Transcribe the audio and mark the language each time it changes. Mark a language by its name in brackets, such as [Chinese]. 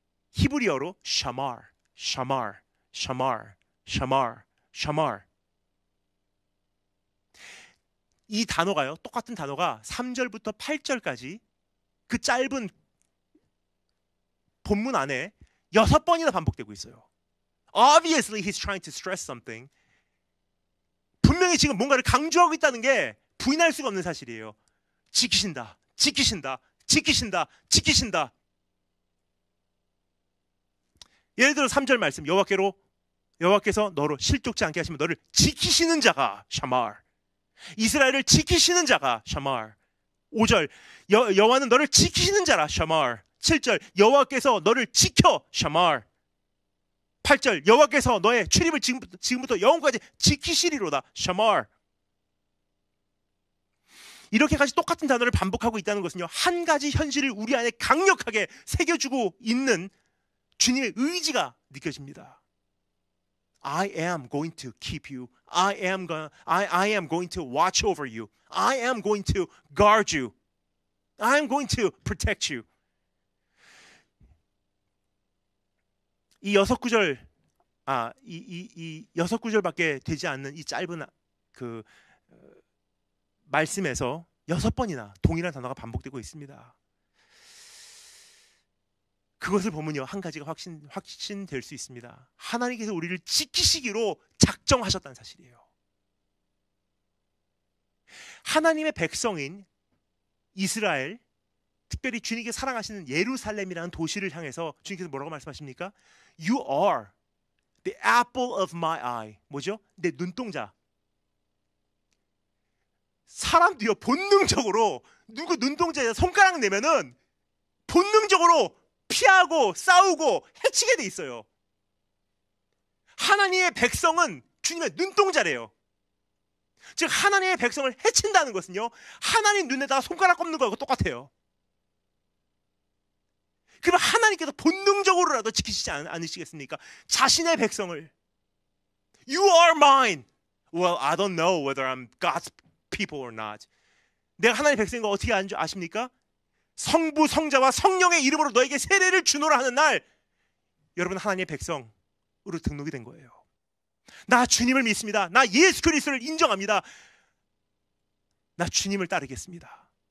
[Korean] 히브리어로 샤말, 샤말, 샤말, 샤말, 샤말. 이 단어가요, 똑같은 단어가 3절부터 8절까지 그 짧은 본문 안에 6번이나 반복되고 있어요. [English] Obviously he's trying to stress something. [Korean] 분명히 지금 뭔가를 강조하고 있다는 게 부인할 수가 없는 사실이에요. 지키신다, 지키신다, 지키신다, 지키신다. 예를 들어 3절 말씀, 여호와께서 너로 실족지 않게 하시면 너를 지키시는 자가 샤말, 이스라엘을 지키시는 자가 샤말. 5절 여호와는 너를 지키시는 자라 샤말. 7절 여호와께서 너를 지켜 샤말. 8절 여호와께서 너의 출입을 지금부터 영원까지 지키시리로다 샤말. 이렇게까지 똑같은 단어를 반복하고 있다는 것은요, 한 가지 현실을 우리 안에 강력하게 새겨주고 있는 주님의 의지가 느껴집니다. [English] I am going to keep you. I am going to watch over you. I am going to guard you. I am going to protect you. [Korean] 이 여섯 구절, 이 여섯 구절밖에 되지 않는 이 짧은 그 말씀에서 6번이나 동일한 단어가 반복되고 있습니다. 그것을 보면요, 한 가지가 확신될 수 있습니다. 하나님께서 우리를 지키시기로 작정하셨다는 사실이에요. 하나님의 백성인 이스라엘, 특별히 주님께 사랑하시는 예루살렘이라는 도시를 향해서 주님께서 뭐라고 말씀하십니까? [English] You are the apple of my eye. [Korean] 뭐죠? 내 눈동자. 사람도요, 본능적으로 누구 눈동자에 손가락 내면은 본능적으로 피하고 싸우고 해치게 돼 있어요. 하나님의 백성은 주님의 눈동자래요. 즉 하나님의 백성을 해친다는 것은요, 하나님 눈에다가 손가락 꼽는 거하고 똑같아요. 그러면 하나님께서 본능적으로라도 지키시지 않으시겠습니까? 자신의 백성을. [English] You are mine. Well, I don't know whether I'm God's people or not. [Korean] 내가 하나님의 백성인 거 어떻게 아십니까? 성부, 성자와 성령의 이름으로 너에게 세례를 주노라 하는 날, 여러분 하나님의 백성으로 등록이 된 거예요. 나 주님을 믿습니다. 나 예수 그리스도를 인정합니다. 나 주님을 따르겠습니다.